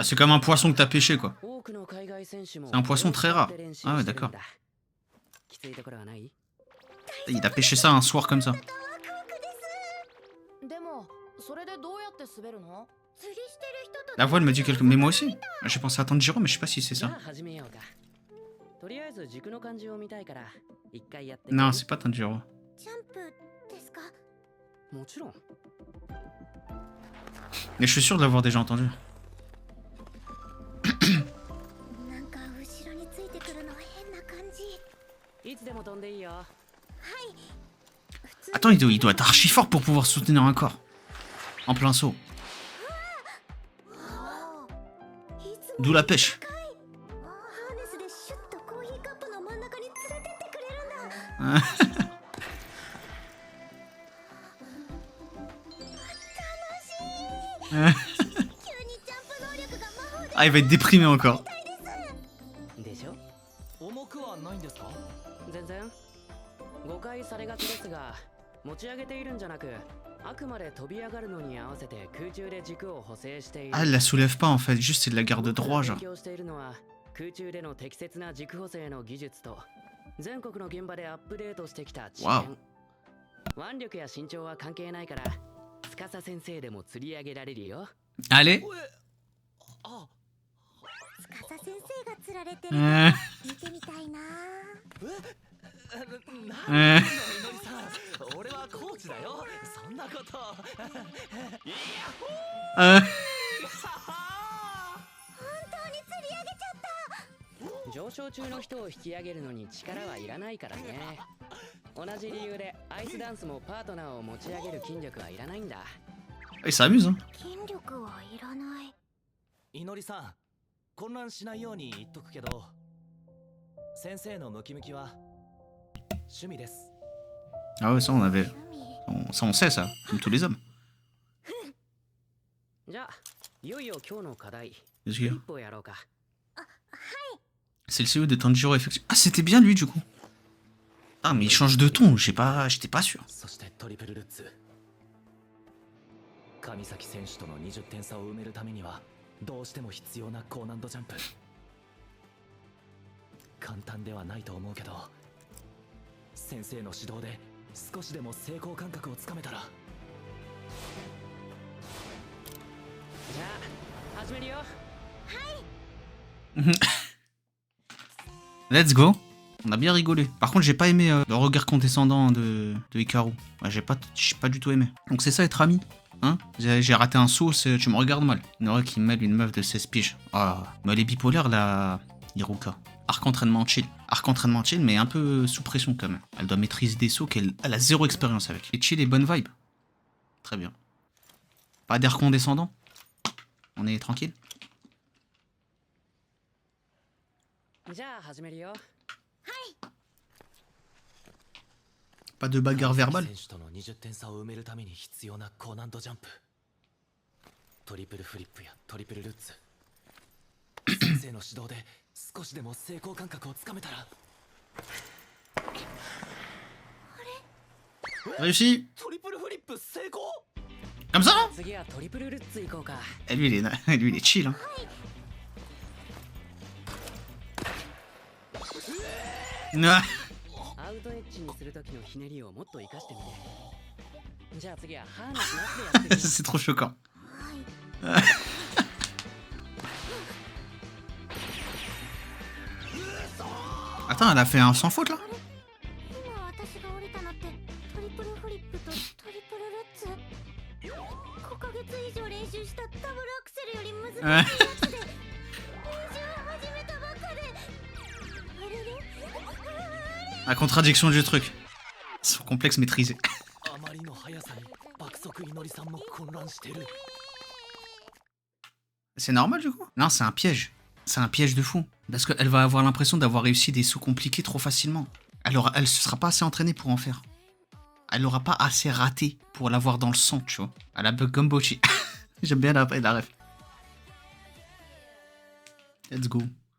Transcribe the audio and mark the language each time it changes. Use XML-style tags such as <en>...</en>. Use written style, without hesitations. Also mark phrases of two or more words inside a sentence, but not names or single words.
<fr>Bah, c'est comme un poisson que t'as pêché, quoi.</fr> <ja>多くの海外選手も</ja> <fr>C'est un poisson très rare. Ah ouais, d'accord.</fr> <ja>きついところはない？</ja> <fr>Il a pêché ça un soir comme ça.</fr> <ja>でもそれでどうやって滑るの釣りしてる人と</ja> <fr>La voix, elle me dit quelque... Mais moi aussi. J'ai pensé à Tanjiro, mais je sais pas si c'est</fr> <ja>じゃ</ja> <fr>ça.</fr> <ja>あ始めようか。とりあえず軸の感じを見たいから一回やって。</ja> <fr>Non, c'est pas Tanjiro.</fr> <ja>ジャンプですか？もちろん。</ja> <fr>Mais je suis sûr de l'avoir déjà entendu.</fr> <ja>なんか後ろについてくるの変な感じ。いつでも飛んでいいよ。普通</ja> <fr>Attends, il doit être archi fort pour pouvoir soutenir un corps. En plein saut.</fr> <ja>いつも</ja> <fr>D'où la pêche.</fr> <ja>ハーネスでシュッとコーヒーカップの真ん中に連れてってくれるんだ。急にジャンプ能力が魔法で</ja> <fr>Ah, il va être déprimé encore.</fr> <ja>でしょ？重くはないんですか全然。誤解されがちですが、持ち上げているんじゃなく、あくまで飛び上がるのに合わせて空中で軸を補正している。</ja> <fr>Ah, elle la soulève pas en fait, juste c'est de la garde droit, genre.</fr> <ja>勉強しているのは空中での適切な軸補正の技術と全国の現場でアップデートしてきた知わ見。腕力や身長は関係ないから、司先生でも釣り上げられるよ。</ja> <fr>Allez. あ</fr> <ja>司先生が釣られてる Euh, 見てみたいな。なんでのりさん俺はコーチだよそんなこといや euh, 本当に釣り上げちゃった。上昇中の人を引き上げるのに力はいらないからね。同じ理由でアイスダンスもパートナーを持ち上げる筋力はいらないんだ。</ja> <fr>il s'amuse, hein.</fr> <ja>筋力はいらない。いのりさん混乱しないように言っとくけど先生のムキムキは趣味です</ja> <fr>Ah ouais, ça on avait.</fr> <ja>趣味。</ja> <fr>Ça, on sait, ça, comme tous les hommes.</fr> <ja>じゃあいよいよ今日の課題</ja> <fr>Qu'est-ce</fr> <ja>フ</ja> <fr>qu'il y</fr> <ja>リ</ja> <fr>a</fr> <ja>ップをやろうか</ja> <fr>C'est le CEO de Tanjiro, effectivement. Ah, c'était bien lui, du coup. Ah, mais il change de ton, j'étais pas sûr.</fr> <ja>そしてトリプルルッツ上崎選手との20点差を埋めるためにはどうしても必要な高難度ジャンプ簡単ではないと思うけど先生の指導で少しでも成功感覚をつかめたらじゃあ始めるよ</ja> <en>Let's go.</en> <fr>On a bien rigolé. Par contre, j'ai pas aimé le regard condescendant de Hikaru. Ouais, j'ai pas du tout aimé. Donc c'est ça être ami. Hein, j'ai raté un saut, tu me regardes mal. Nora qui mêle une meuf de 16 piges. Ah, mais elle est bipolaire, la Hiruka. Arc entraînement chill. Arc entraînement chill, mais un peu sous pression quand même. Elle doit maîtriser des sauts qu'elle a zéro expérience avec. Et chill et bonne vibe. Très bien. Pas d'air condescendant. On est tranquille.</fr> <ja>じゃあ始めるよ</ja> <fr>Pas de bagarre verbale.</fr> <ja>選手との20点差を埋めるために必要な高難度ジャンプトリプルフリップやトリプルルッツ先生の指導で少しでも成功感覚をつかめたら</ja> <fr>Réussi.</fr> <ja>トリプルフリップ成功</ja> <fr>Comme ça.</fr> <ja>次はトリプルルッツ行こうか</ja> <fr>Et lui, il est chill. Hein.</fr> <ja>アウトエッジにする時のひねりをもっと活かしてみてじゃあ次はハーネスなしでやってみよう</ja> <fr>C'est trop choquant. Attends, elle a fait un sans faute là?</fr> <ja>今私が降りたのってトリプルフリップとトリプルルッツ5ヶ月以上練習したダブルアクセルより難しいやつで練習を始めたばっかであれれ</ja> <fr>La contradiction du truc. Son complexe maîtrisé.</fr> <ja>あまりの速さに爆速いのりさんも混乱してる</ja> <fr>C'est normal du coup? Non, c'est un piège. C'est un piège de fou. Parce qu'elle va avoir l'impression d'avoir réussi des sauts compliqués trop facilement. Elle se sera pas assez entraînée pour en faire. Elle aura pas assez raté pour l'avoir dans le sang, tu vois. Elle a bug comme Bochi. J'aime bien la ref.</fr> <en>Let's go.</en>